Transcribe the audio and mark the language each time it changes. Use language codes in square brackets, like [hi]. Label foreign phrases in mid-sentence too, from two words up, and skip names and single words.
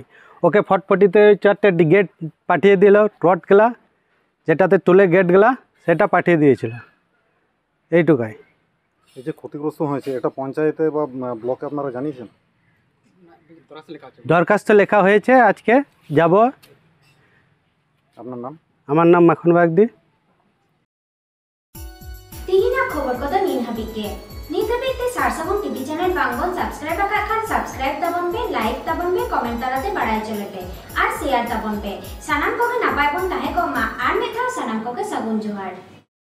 [bn] ওকে ফটফটিতে 4টে গেট পাঠিয়ে দিল, রডগুলা যেটাতে তুলে গেটগুলা সেটা পাঠিয়ে দিয়েছিল, এইটুকাই। এই যে ক্ষতিগ্রস্ত হয়েছে, এটা পঞ্চায়েতে বা ব্লকে আপনারা জানিয়েছেন? দরখাস্ত লেখা হয়েছে, আজকে যাব। আপনার নাম? আমার নাম মাখন বাগদি। [sat] ᱛᱤᱦᱤᱧᱟᱜ ᱠᱷᱚᱵᱚᱨ ᱠᱚᱫᱚ ᱱᱤᱱ ᱦᱟᱹᱵᱤᱡ ᱜᱮ। ᱱᱤᱛ ᱦᱟᱹᱵᱤᱡ ᱛᱮ ᱥᱟᱨᱥᱟᱜᱩᱱ [en] TV channel [sat] ᱵᱟᱝᱵᱚᱱ ᱥᱟᱵᱥᱠᱨᱟᱭᱤᱵ ᱟᱠᱟᱫ ᱠᱷᱟᱱ ᱥᱟᱵᱥᱠᱨᱟᱭᱤᱵ ᱛᱟᱵᱚᱱ ᱯᱮ, ᱞᱟᱭᱤᱠ ᱛᱟᱵᱚᱱ ᱯᱮ, ᱠᱚᱢᱮᱱᱴ ᱛᱟᱞᱟᱛᱮ ᱵᱟᱲᱟᱭ ᱦᱚᱪᱚ ᱞᱮᱯᱮ ᱟᱨ ᱥᱮᱭᱟᱨ ᱛᱟᱵᱚᱱ ᱯᱮ। ᱥᱟᱱᱟᱢ ᱠᱚᱜᱮ ᱱᱟᱯᱟᱭ ᱵᱚᱱ ᱛᱟᱦᱮᱸ ᱠᱚᱜ ᱢᱟ ᱟᱨ ᱢᱤᱫ ᱫᱷᱟᱣ ᱥᱟᱱᱟᱢ ᱠᱚᱜᱮ ᱥᱟᱹᱜᱩᱱ ᱡᱚᱦᱟᱨ।